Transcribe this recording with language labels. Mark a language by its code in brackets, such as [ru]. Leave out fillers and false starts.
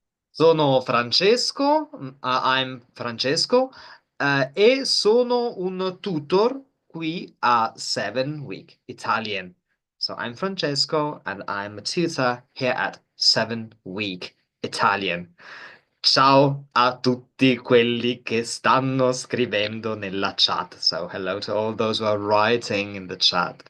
[it] Sono Francesco, [en] I'm Francesco, [it] e sono un tutor qui a 7 Week Italian. [en] So I'm Francesco and I'm a tutor here at 7 Week Italian. [it] Ciao a tutti quelli che stanno scrivendo nella chat. [en] So hello to all those who are writing in the chat.